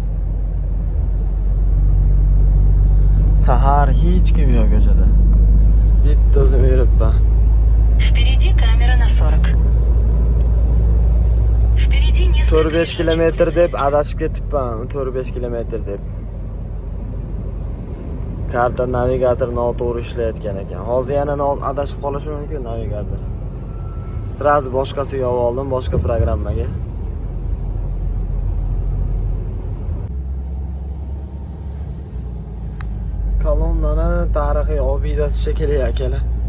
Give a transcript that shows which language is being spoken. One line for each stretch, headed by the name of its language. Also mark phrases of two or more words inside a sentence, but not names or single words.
Uzbek: Sahar hech kim yo'q ko'chada. bitta o'zim yuribman.
Russian: Впереди камера на 40. Впереди несколько 4-5 лежачих
Uzbek: kilometr deb
Russian: полицейских.
Uzbek: adashib ketibman. 4-5 kilometr deb. Karta navigator noto'g'ri ishlayotgan ekan. Hozir yana adashib qolishi mumkin navigator. Sirazi boshqasiga olib oldim, boshqa programmaga. Kolonnani tarixiy obidasi shekilli akalar.